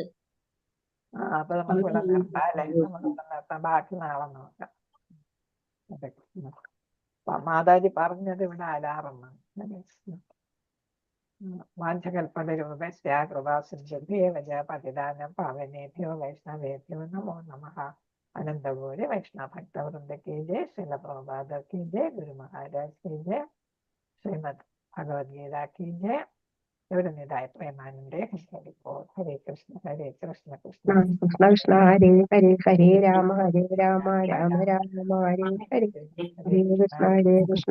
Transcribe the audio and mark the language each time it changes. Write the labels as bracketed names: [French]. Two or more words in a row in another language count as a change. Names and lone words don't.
[Malayalam] അപ്പൊ നമുക്ക് ഇവിടെ നിർത്താം അല്ലെ, നമുക്ക് നിർത്താം, ബാക്കി നാളെ നോക്കാം. ഹരേ കൃഷ്ണ. മാതാജി പറഞ്ഞത് ഇവിടെ അലാറമാണ്. ഹരേ കൃഷ്ണ. [Sanskrit] വാഞ്ചകൽപ്പതരൂപസ്യ കൃപാസിദ്ധ്യേവ പതിദാനം പാവനേഭ്യോ വൈഷ്ണവേഭ്യോ നമോ നമഃ. അനന്തപൂരി വൈഷ്ണവ ഭക്തവൃന്ദ കി ജയ, ശ്രീല പ്രഭുപാദ കി ജയ, ഗുരു മഹാരാജ് കി ജയ, ശ്രീമദ് ഭഗവത്ഗീത കി ജയ. ഗൗരനിതായ പ്രേമാനന്ദേ. ഹരേ കൃഷ്ണ ഹരേ കൃഷ്ണ കൃഷ്ണ കൃഷ്ണ കൃഷ്ണ ഹരേ ഹരേ, ഹരേ രാമ രാമ രാമ ഹരേ ഹരേ, ഹരേ കൃഷ്ണ കൃഷ്ണ